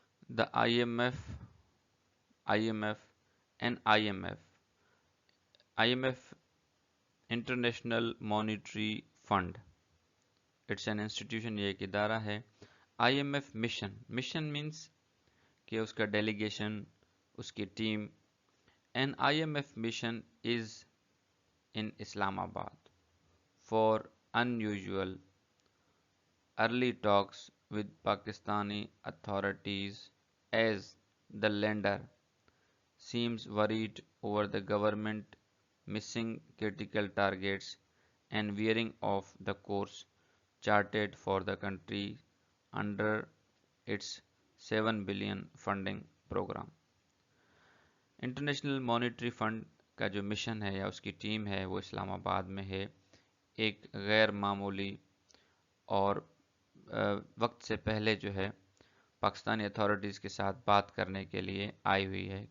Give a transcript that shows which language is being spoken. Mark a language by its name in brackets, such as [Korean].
[English] The IMF and IMF International Monetary Fund, it's an institution, [Hindi] ये एक इदारा है। IMF मिशन मीन्स कि उसका डेलीगेशन, उसकी team. [English] An IMF mission is in Islamabad for unusual early talks with Pakistani authorities, as the lender seems worried over the government missing critical targets and veering off the course charted for the country under its 7 billion funding program। [Hindi] International monetary fund का जो mission है या उसकी team है वो इस्लामाबाद में है, एक गैर मामूली और वक्त से पहले जो है पाकिस्तानी अथॉरिटीज़ के साथ बात करने के लिए आई हुई है।